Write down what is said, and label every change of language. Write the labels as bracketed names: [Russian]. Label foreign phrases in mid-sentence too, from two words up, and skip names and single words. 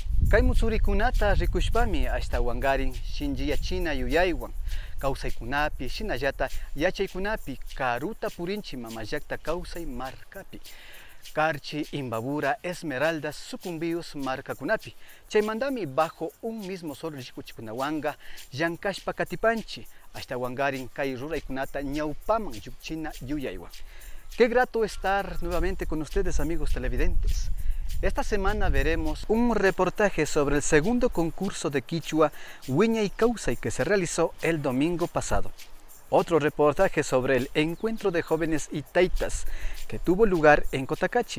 [Quechua] Kay musurikunata rikushpami hasta wangarin shinjiyachina yuyaywan kawsaykunapi shinallata yachaykunapi karuta purinchi mamallakta kawsay markapi Carchi, Imbabura, Esmeraldas, Sucumbios, markakunapi. Chaymandami [Spanish] bajo un mismo sol [Quechua] rikuchikunawanga, llankashpa katipanchi, hasta wangarin kay ruraykunata ñawpaman yukchina yuyaywan. [Spanish] Qué grato estar nuevamente con ustedes, amigos televidentes. Esta semana veremos un reportaje sobre el segundo concurso de Quichua Wiñay Kausay que se realizó el domingo pasado. Otro reportaje sobre el encuentro de jóvenes itaitas que tuvo lugar en Cotacachi.